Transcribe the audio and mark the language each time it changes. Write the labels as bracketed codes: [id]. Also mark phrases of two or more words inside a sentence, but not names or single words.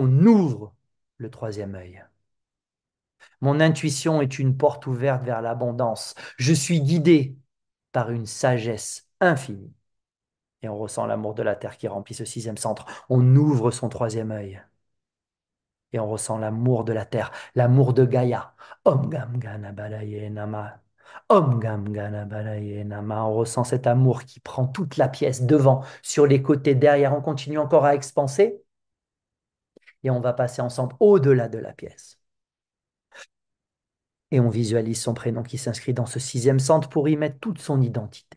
[fr] On ouvre le troisième œil. Mon intuition est une porte ouverte vers l'abondance. Je suis guidé par une sagesse infinie. Et on ressent l'amour de la terre qui remplit ce sixième centre. On ouvre son troisième œil. Et on ressent l'amour de la terre, l'amour de Gaïa. [sa] Om Gam Gana Balaye Nama. Om Gam Gana Balaye Nama. [fr] On ressent cet amour qui prend toute la pièce, devant, sur les côtés, derrière. On continue encore à expanser. Et on va passer ensemble au-delà de la pièce. Et on visualise son prénom qui s'inscrit dans ce sixième centre pour y mettre toute son identité.